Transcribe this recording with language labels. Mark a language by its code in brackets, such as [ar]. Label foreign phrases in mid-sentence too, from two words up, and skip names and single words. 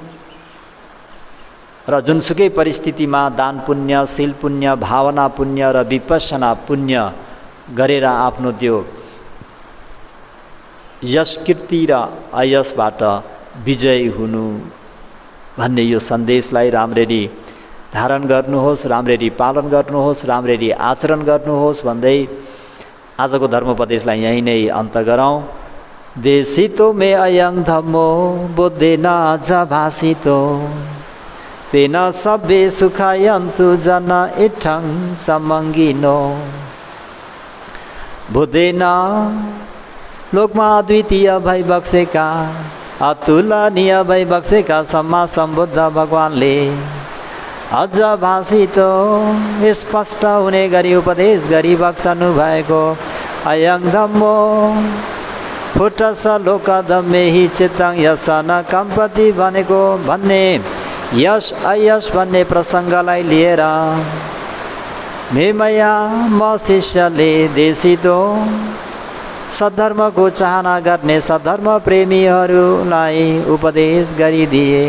[ne] र जुनसुकै परिस्थितिमा दान पुण्य, शील पुण्य, भावना पुण्य र विपश्यना पुण्य गरेर आफ्नो त्यो यश कीर्ति र अयशबाट विजयी हुनु भन्ने यो सन्देशलाई राम्ररी धारण गर्नुहोस्, राम्ररी पालन गर्नुहोस्, राम्ररी आचरण गर्नुहोस् भन्दै आजको धर्मोपदेशलाई यहीँ नै अन्त गरौँ। [pi] देशितो मे अयं धम्मो बुद्धेन च भासितो तेन सब्बे सुखायन्तु जन इत्थं समङ्गिनो। [ne] बुद्धेन लोकमा अद्वितीय भई बक्सेका, अतुलनीय भई बक्सेका सम्मा सम्बुद्ध भगवानले अझ भाषितो स्पष्ट हुने गरी उपदेश गरी बक्सनु भएको [pi] अयं धम्मो फुटस लोक धम्मे हि चित्तं यस न कम्पति [ne] भनेको भन्ने यश अयश भन्ने प्रसङ्गलाई लिएर मेमया म शिष्यले देशितो सद्धर्मको चाहना गर्ने सद्धर्म प्रेमीहरूलाई उपदेश गरिदिए।